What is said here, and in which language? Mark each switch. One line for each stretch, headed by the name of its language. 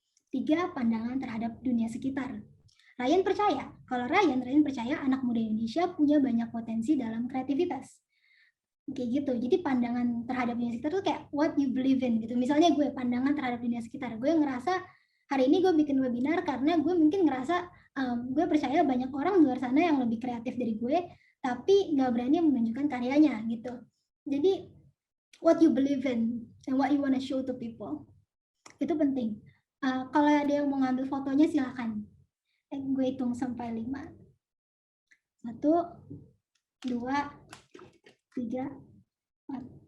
Indonesian: 3, pandangan terhadap dunia sekitar. Ryan percaya anak muda Indonesia punya banyak potensi dalam kreativitas. Kayak gitu. Jadi pandangan terhadap dunia sekitar itu kayak
English: what you believe in
Indonesian: gitu. Misalnya gue pandangan terhadap dunia sekitar. Gue ngerasa hari ini gue bikin webinar karena gue mungkin ngerasa gue percaya banyak orang di luar sana yang lebih kreatif dari gue, tapi nggak berani menunjukkan karyanya gitu. Jadi
English: what you believe in and what you want to show to people
Indonesian: itu penting. Kalau ada yang mau ngambil fotonya silakan. Gue hitung sampai 5. 1, 2, 3, 4.